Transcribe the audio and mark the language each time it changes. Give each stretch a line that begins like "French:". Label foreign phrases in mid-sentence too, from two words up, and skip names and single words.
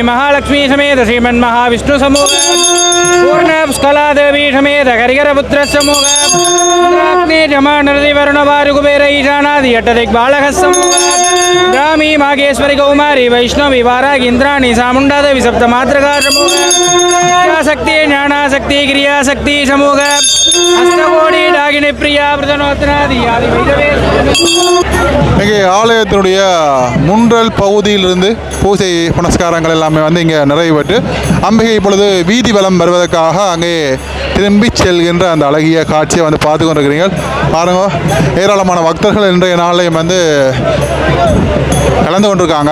Sanskrit: महालक्ष्मी समेत श्रीमन्महाविष्णु समूह पूर्णस्कलादेवी समेत हरिहरपुत्र समूह जमानरति वरुणवारुकुबेर ईशानादि अट्टदिग्बालक समूह ग्रामी मागेश्वरी कौमारी वैष्णवी वारागिन्द्राणी सामुण्डादेवी सप्तमात्रका समूह शक्ति ज्ञानाशक्ति क्रियाशक्ति समूह अष्टकोटी डागिनी प्रिया प्रदनोत्तनादि आदि
Tamil: இங்கே ஆலயத்தினுடைய முன்றல் பகுதியிலிருந்து பூஜை புனஸ்காரங்கள் எல்லாமே வந்து இங்கே நிறைவேற்று அம்பிகை இப்பொழுது வீதி வலம் வருவதற்காக அங்கே திரும்பி செல்கின்ற அந்த அழகிய காட்சியை வந்து பார்த்து கொண்டிருக்கிறீர்கள். பாருங்க, ஏராளமான பக்தர்கள் இன்றைய நாளையும் வந்து கலந்து கொண்டிருக்காங்க.